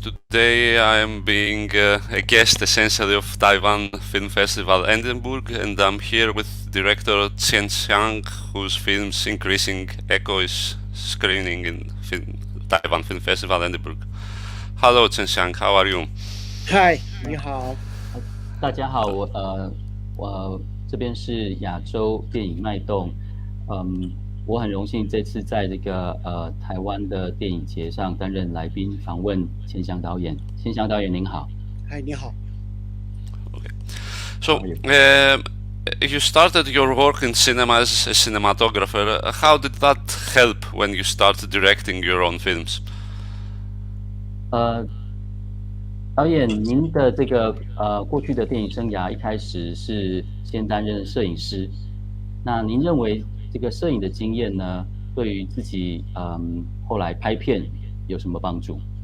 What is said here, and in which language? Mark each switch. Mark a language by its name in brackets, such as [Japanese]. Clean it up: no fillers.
[English] Today I am being a guest essentially of Taiwan Film Festival Edinburgh, and I'm here with director Chienn Hsiang, whose films Increasing Echo is screening in Taiwan Film Festival Edinburgh. Hello, Chienn Hsiang, how are you? [Chinese] 嗨，你好。大家好，我这边是亚洲电影脉动，我很荣幸这次在这个台湾的电影节上担任来宾访问钱翔导演。钱翔导演您好。嗨，你好。 [English] Okay. So, you started your work in cinema as a cinematographer. How did that help when you started directing your own films? [Chinese] 导演，您的这个过去的电影生涯一开始是先担任摄影师，那您认为这个摄影的经验呢，对于自己后来拍片有什么帮助？